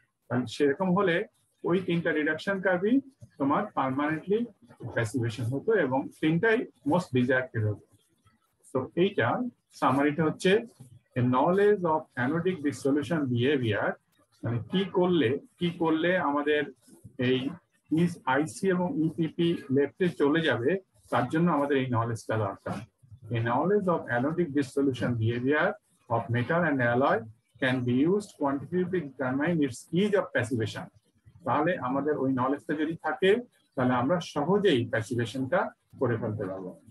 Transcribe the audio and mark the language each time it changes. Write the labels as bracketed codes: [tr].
[bn] কারণ সেরকম হলে ওই তিনটা রিডাকশন কার্ভই তোমার পার্মানেন্টলি প্যাসিভেশন হতো এবং তিনটাই মোস্ট ডিজায়ার্ড হতো। তো এইটা সামারিটা হচ্ছে নলেজ অফ অ্যানোডিক ডিসসলিউশন বিহেভিয়ার, মানে কি করলে আমাদের এই আইসি এবং ইপিপি লেফটে চলে যাবে, তার জন্য আমাদের এই নলেজটা দরকার। [en] A knowledge of anodic dissolution behavior of metal and alloy can be used quantitatively to determine its ease of passivation. [bn] তাহলে আমাদের ওই নলেজটা যদি থাকে তাহলে আমরা সহজেই প্যাসিভেশনটা করে ফেলতে পারবো।